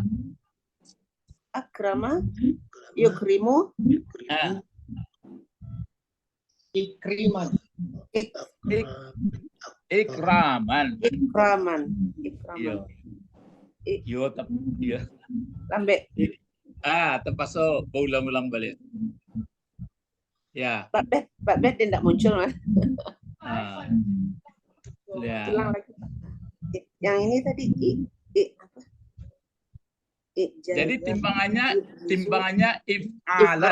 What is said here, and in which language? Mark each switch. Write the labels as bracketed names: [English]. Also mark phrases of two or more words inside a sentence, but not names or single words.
[Arabic] Akrama. Yukrimu. nah, Ikriman. ikraman. Ikraman. [Javanese] Yo, [Arabic] Ikraman. [Javanese] yo, yo. Lambe. [Indonesian] Terpaksa ulang-ulang balik. Ya. Pak Bet tidak muncul Mas. Ya. Ulang lagi Pak. Yang ini tadi apa? Jadi timbangannya if'alan.